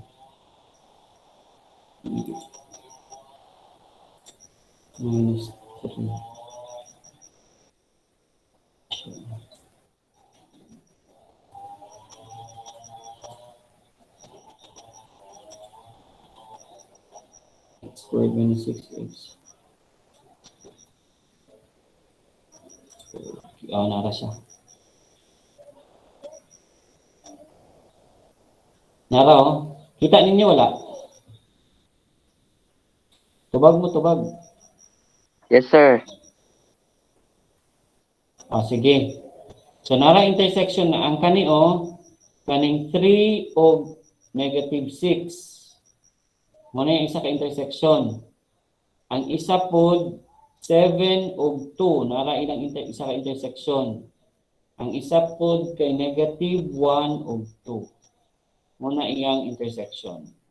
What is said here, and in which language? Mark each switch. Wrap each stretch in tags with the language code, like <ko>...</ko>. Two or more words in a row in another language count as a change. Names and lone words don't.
<en>Minus 3. X squared minus 6x.</en> <ceb>Nara siya. Nara, oh. Kita ninyo wala? Tubag mo, tubag.</ceb> <en>Yes, sir.</en> <ceb>Sige. So, nara intersection na ang kani, kaning 3 o negative 6. Muna yung isa ka intersection. Ang isa po, 7 o 2. Nara ilang isa ka intersection. Ang isa po kay negative 1 o 2. Muna iyang intersection.</ceb>